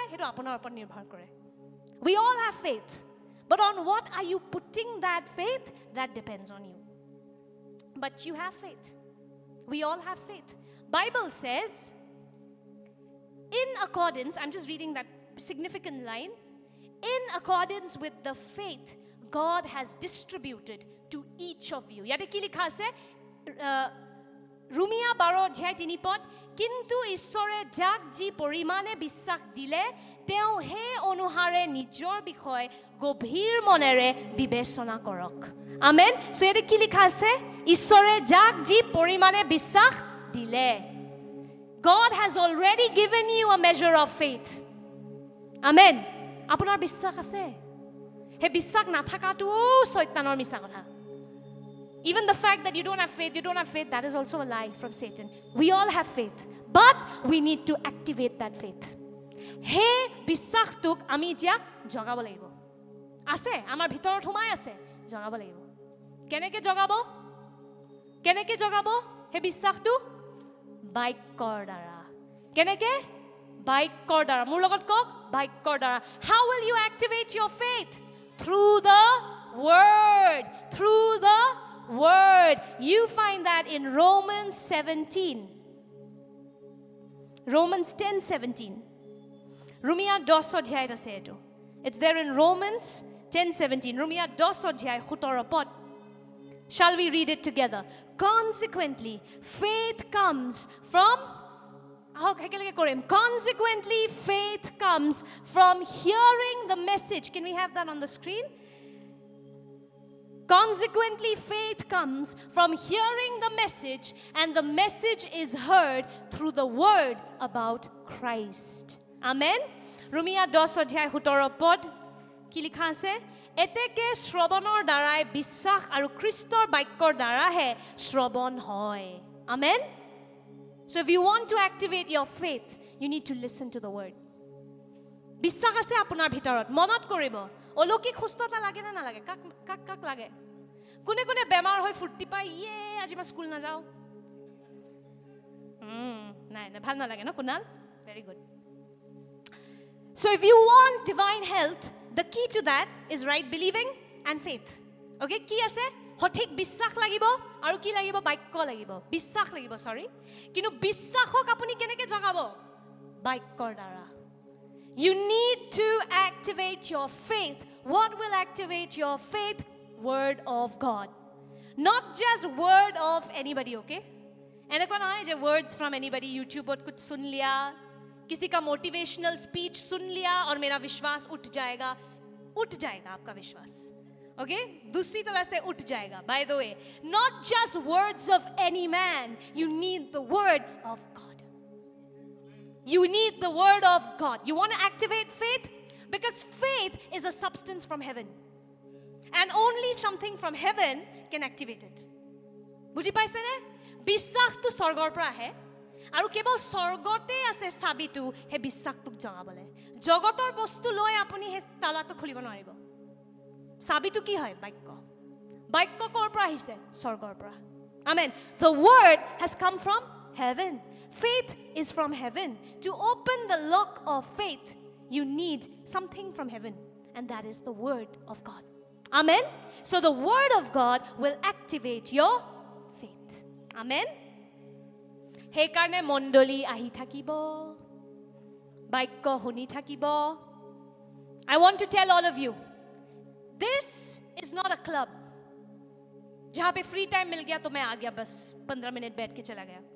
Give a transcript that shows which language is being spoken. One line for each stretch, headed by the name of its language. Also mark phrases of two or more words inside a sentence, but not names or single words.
Assamese: হেতু আপোনাৰ ওপৰত নিৰ্ভৰ কৰে
English: we all have faith but on what are you putting that faith that depends on you but you have faith we all have faith bible says in accordance I'm just reading that significant line in accordance with the faith God has distributed to each of you.
Assamese: ইয়াতে কি লিখা আছে? ৰুমিয়া 12:3 কিন্তু ঈশ্বৰে যাক যি পৰিমাণে বিশ্বাস দিলে তেওঁ সেই অনুসাৰে নিজৰ বিষয় গভীৰ মনেৰে বিবেচনা কৰক. আমেন. সো ইয়াতে কি লিখা আছে? ঈশ্বৰে যাক যি পৰিমাণে বিশ্বাস দিলে.
English: God has already given you a measure of faith.
Assamese: Amen. আপোনাৰ বিশ্বাস আছে? হে বিশ্বাস নাথাকাটো শয়তানৰ মিছা কথা.
English: Even the fact that you don't have faith, that is also a lie from Satan. We all have faith, but we need to activate that faith.
Assamese: He বিশ্বাসটোক আমি এতিয়া জগাব লাগিব. আছে আমাৰ ভিতৰত সোমাই আছে, জগাব লাগিব. কেনেকৈ জগাব? হে বিশ্বাসটো বাক্যৰ দ্বাৰা. কেনেকৈ? বাক্যৰ দ্বাৰা. মোৰ লগত কওক, বাক্যৰ দ্বাৰা.
English: How will you activate your faith? Through the word. Through the word. You find that in Romans 17. Romans 10:17.
Assamese: Rumia 10 অধ্যায়ত আছে এটো.
English: It's there in Romans 10:17.
Assamese: Rumia 10 অধ্যায় 17 পদ.
English: Shall we read it together? Consequently, faith comes from Consequently, faith comes from hearing the message. Can we have that on the screen? Consequently, faith comes from hearing the message, and the message is heard through the word about Christ.
Assamese: Amen. Rumia 10 অধ্যায় 17 পদ কি লিখা আছে? এতেকে শ্ৰৱণৰ দ্বাৰাই বিশ্বাস আৰু খ্ৰীষ্টৰ বাক্যৰ দ্বাৰাহে শ্ৰৱণ হয়.
English: Amen. So if you want to activate your faith, you need to listen to the word.
Assamese: বিশ্বাস আছে আপোনাৰ ভিতৰত, মনত কৰিব. অলৌকিক সুস্থতা লাগে না নালাগে? কাক লাগে? কোনে বেমাৰ হৈ ফুৰ্তি পায়, আজি মই স্কুল নাযাওঁ? নাই ভাল নালাগে ন কুনাল?
English: Very good. So if you want divine health, the key to that is right believing and faith.
Assamese: Okay, কি আছে? সঠিক বিশ্বাস লাগিব আৰু কি লাগিব? বাক্য লাগিব. বিশ্বাস লাগিব, সৰি. কিন্তু বিশ্বাসক আপুনি কেনেকৈ জগাব? বাক্যৰ দ্বাৰা.
English: You need to activate your faith. What will activate your faith? Word of God. Not just word of anybody, okay?
Assamese: এনেকুৱা নহয় যে
English: words from anybody.
Hindi: YouTube कुछ सुन लिया, किसी का
English: motivational speech
Hindi: सुन लिया और मेरा विश्वास उठ जाएगा आपका विश्वास. Okay? दूसरी तरह से उठ जाएगा.
English: By the way, not just words of any man. You need the word of God. You need the word of God. You want to activate faith? Because faith is a substance from heaven. And only something from heaven can activate it.
Assamese: বুজি পাইছে নে? বিশ্বাসটো স্বৰ্গৰ পৰা আহে আৰু কেৱল স্বৰ্গতে আছে চাবিটো হে বিশ্বাসটোক জগাবলে. জগতৰ বস্তু লৈ আপুনি হে তালাটো খুলিব নোৱাৰিব. চাবিটো কি হয়? বাক্য কৰ পৰা আহিছে? স্বৰ্গৰ পৰা.
English: Amen. The word has come from heaven. Faith is from heaven. To open the lock of faith, you need something from heaven, and that is the word of God. Amen. So the word of God will activate your faith. Amen.
Assamese: হে কাৰণে মণ্ডলী আহি থাকিব, বাক্য শুনি থাকিব.
English: I want to tell all of you, this is not a club.
Hindi: जहाँ पे
English: free time
Hindi: मिल गया तो मैं आ गया बस 15 मिनट बैठ के चला गया.